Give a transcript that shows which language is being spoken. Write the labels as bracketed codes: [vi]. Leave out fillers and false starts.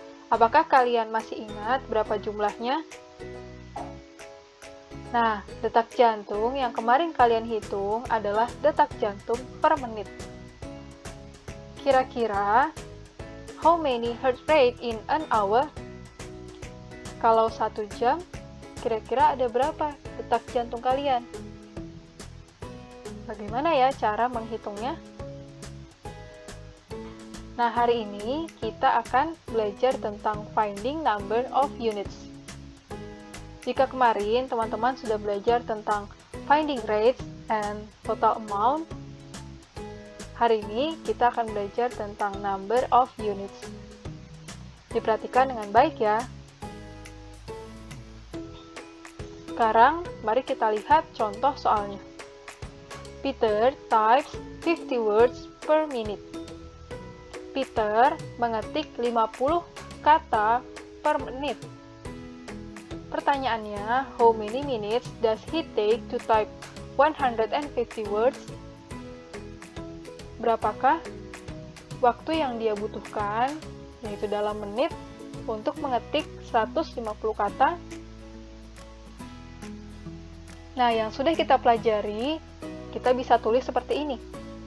[id] Apakah kalian masih ingat berapa jumlahnya? Nah, detak jantung yang kemarin kalian hitung adalah detak jantung per menit. [en] Kira-kira, how many heart rate in an hour? [id] Kalau 1 jam, kira-kira ada berapa detak jantung kalian? Bagaimana ya cara menghitungnya? Nah, hari ini kita akan belajar tentang finding number of units. Jika kemarin teman-teman sudah belajar tentang finding rates and total amount, hari ini kita akan belajar tentang number of units. Diperhatikan dengan baik ya. Sekarang, mari kita lihat contoh soalnya. [en] Peter types 50 words per minute. [id] Peter mengetik 50 kata per menit. [en] Pertanyaannya, how many minutes does he take to type 150 words? [id] Berapakah waktu yang dia butuhkan, yaitu dalam menit, untuk mengetik 150 kata? Nah, yang sudah kita pelajari, kita bisa tulis seperti ini.